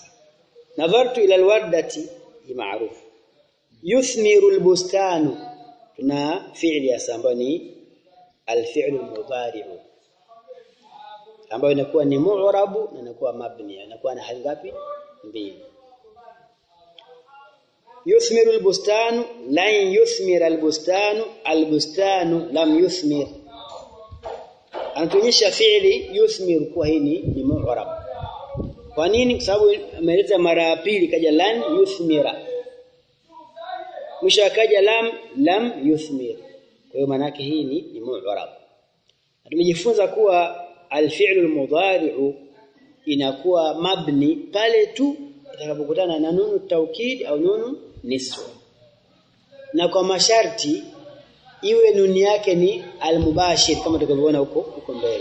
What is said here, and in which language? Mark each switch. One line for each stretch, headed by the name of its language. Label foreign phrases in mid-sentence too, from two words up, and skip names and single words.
Arabic: نظرتُ إلى الوردةِ معروفُ. يثمرُ البستانُ.
Swahili: Tuna fi'li ya sambani
Arabic: الفعلُ المضارعُ,
Swahili: ambayo inakuwa ni mu'rabu na inakuwa mabni, inakuwa na hali ngapi? Mbili.
Arabic: يثمرُ البستانُ، لن يثمرَ البستانُ، البستانُ لم يثمرْ.
Swahili: Anatuonyesha
Arabic: فعل يثمر
Swahili: kwa hii ni mu'rab. Kwa nini? Kwa sababu ameleta mara ya pili kaja
Arabic: لن يثمرَ,
Swahili: mwisho akaja
Arabic: لم يثمرْ.
Swahili: Kwa hiyo maana yake hii ni mu'rab. Tumejifunza kuwa
Arabic: الفعلُ المضارعُ
Swahili: inakuwa mabni pale tu itakapokutana na
Arabic: نون توكيد
Swahili: au
Arabic: نون نسوة,
Swahili: na kwa masharti iwe nuni yake ni al-mubashir kama tutakavyoona huko mbele.